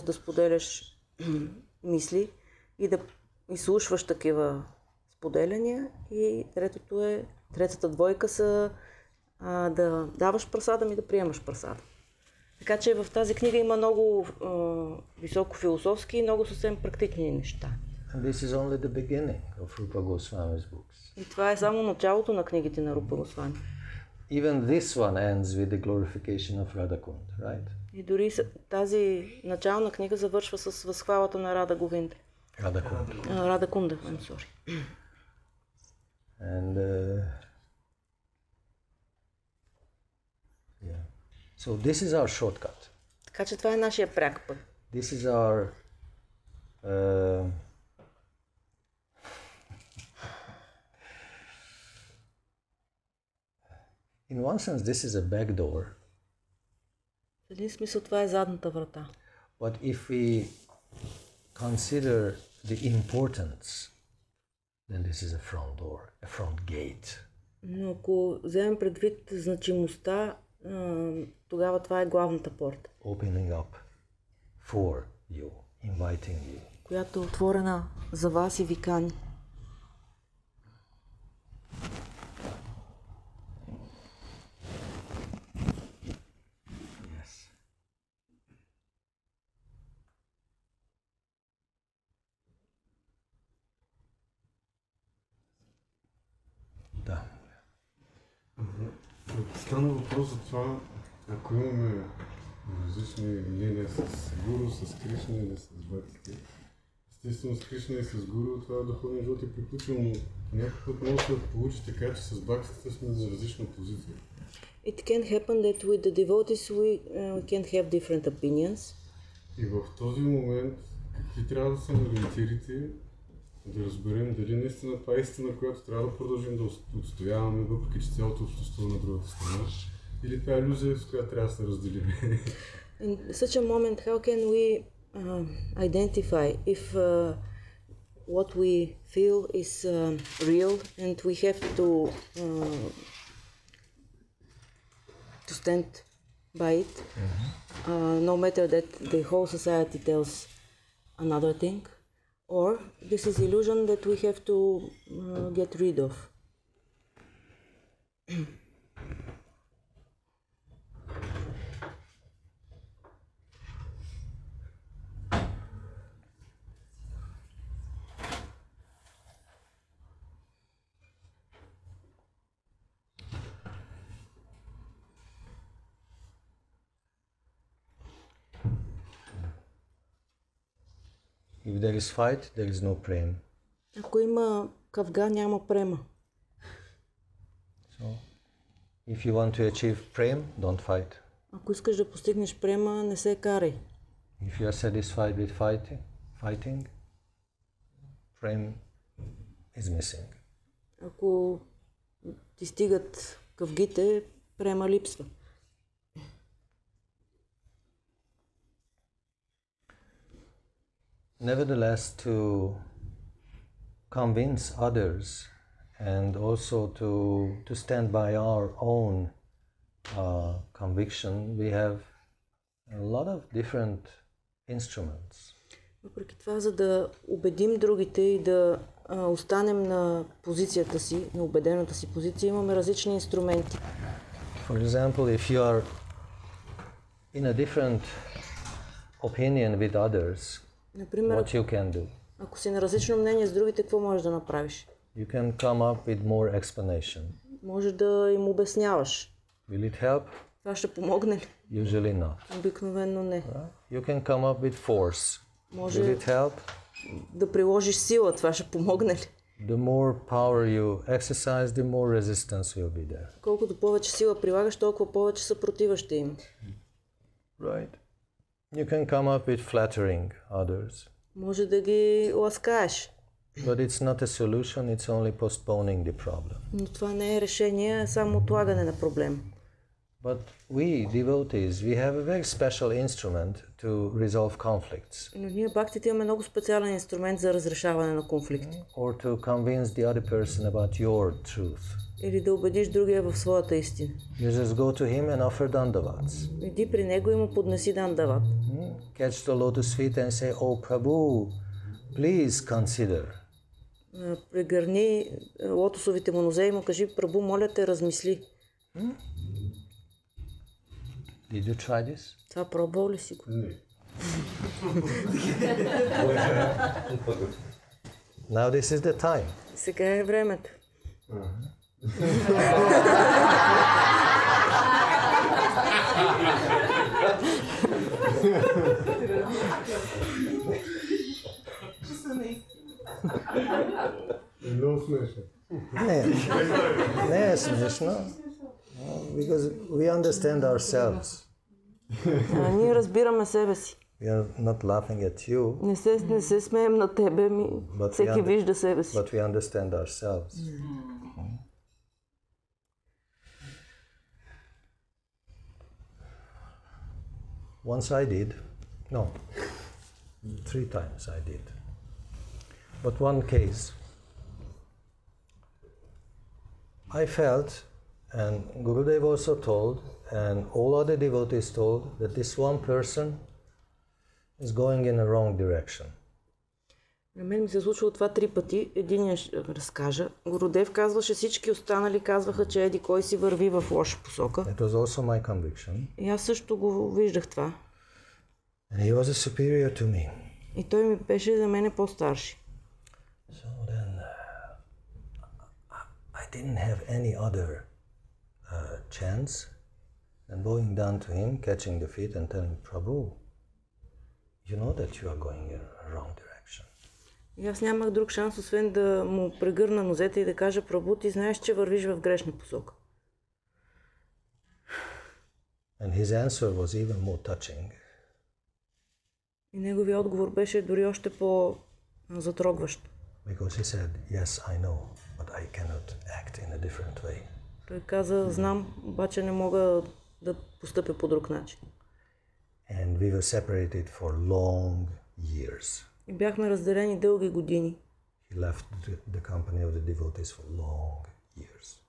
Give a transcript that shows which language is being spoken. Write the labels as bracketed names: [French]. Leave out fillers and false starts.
[Bulgarian] да споделяш мисли и да изслушваш такива споделяния. И третата двойка са да даваш прасадам и да приемаш прасадам. Така че в тази книга има много високо философски и много съвсем практични неща. [English] And this is only the beginning of Rupa Goswami's books. [Bulgarian] И това е само началото на книгите на Рупа Госвами. [English] Even this one ends with the glorification of Radhakund, right? [Bulgarian] И дори тази начална книга завършва с възхвалата на Рада Говинда. [English] Радакунда, I'm sorry. And yeah. So this is our shortcut. [Bulgarian] Така че това е нашия пряк път. [English] This is our in one sense this is a back door. [Bulgarian] В един смисъл това е задната врата. [English] But if we consider the importance, then this is a front door, a front gate. [Bulgarian] Но ако вземем предвид значимостта, тогава това е главната порта. [English] Opening up for you, inviting you. [Bulgarian] Която е отворена за вас и ви кани. Да. Стана въпрос за това, ако имаме различни мнения с гуру, с Кришна или с Бакти. Естествено с Кришна и с гуру това духовния живот е приключил, но някакъв път може да получи така, че с Бактите сме на различна позиция. [English] It can happen that with the devotees we can have different opinions. [Bulgarian] И в този момент какви трябва да са ориентирите, да разберем дали наистина това е истина, която трябва да продължим да отстояваме, въпреки че цялото общество на другата страна, или това е илюзия, с която трябва да се разделим. [English] In such a moment, how can we identify if what we feel is real and we have to stand by it, no matter that the whole society tells another thing, or this is illusion that we have to get rid of. If there is fight, there is no prem. [Bulgarian] Ако има кавга, няма према. [English] So, if you want to achieve prem, don't fight. [Bulgarian] Ако искаш да постигнеш према, не се карай. [English] If you are satisfied with fighting, prem is missing. [Bulgarian] Ако ти стигат кавгите, према липсва. [English] Nevertheless, to convince others and also to stand by our own conviction, we have a lot of different instruments. [Bulgarian] Въпреки това, за да убедим другите и да останем на позицията си, на убедената си позиция, имаме различни инструменти. [English] For example, if you are in a different opinion with others, [Bulgarian] например, [English] what you can do? [Bulgarian] Ако си на различно мнение с другите, какво можеш да направиш? [English] You can come up with more explanation. [Bulgarian] Може да им обясняваш. [English] Will it help? [Bulgarian] Това ще помогне ли? [English] Usually not. [Bulgarian] Обикновено не. [English] You can come up with force. [Bulgarian] Може [English] Will it help? [Bulgarian] да приложиш сила, това ще помогне ли? [English] The more power you exercise, the more resistance will be there. [Bulgarian] Колкото повече сила прилагаш, толкова повече съпротива ще има. [English] Right. You can come up with flattering others. [Bulgarian] Може да ги ласкаеш. [English] But it's not a solution, it's only postponing the problem. [Bulgarian] Но това не е решение, а само отлагане на проблем. [English] But we, devotees, we have a very special instrument to resolve conflicts. [Bulgarian] Но ние бактите имаме много специален инструмент за разрешаване на конфликти. [English] Or to convince the other person about your truth. [Bulgarian] Или да убедиш другия в своята истина. [English] You just go to him and offer dandavats. [Bulgarian] Иди при него и му поднеси дандават. [English] Catch the lotus feet and say, "Oh Prabhu, please consider." [Bulgarian] Прегърни лотосовите му нозе и му кажи: Прабу, моля те, размисли. [English] Did you try this? [Bulgarian] Това пробвал ли си го? Не. [English] Now this is the time. [Bulgarian] Сега е времето. Много смешно. Не е смешно. [English] Because we understand ourselves. [Bulgarian] Ние разбираме себе си. [English] We are not laughing at you, [Bulgarian] Не се смеем на тебе, всеки вижда себе си. [English] but we understand ourselves. Once I did, no, 3 times I did. But one case, I felt, and Gurudev also told, and all other devotees told, that this one person is going in a wrong direction. [Bulgarian] На мен ми се случило това 3 пъти. Единия ще разкажа. Гурудев казваше, всички останали казваха, че еди кой си върви в лоша посока. [English] It was also my conviction. [Bulgarian] И аз също го виждах това. [English] And he was a superior to me. [Bulgarian] И той ми беше за мене по-старши. [English] So then, I didn't have any other chance than going down to him, catching the feet and telling, Prabhu, you know that you are going in a wrong direction. [Bulgarian] И аз нямах друг шанс, освен да му прегърна нозете и да кажа: Прабу, ти знаеш, че вървиш в грешна посока. [English] And his answer was even more touching. [Bulgarian] И неговият отговор беше дори още по-затрогващ. [English] Because he said, yes, I know, but I cannot act in a different way. [Bulgarian] Той каза: знам, обаче не мога да постъпя по друг начин. [English] And we were separated for long years. [Bulgarian] И бяхме разделени дълги години. [English] He left the company of the devotees for long years.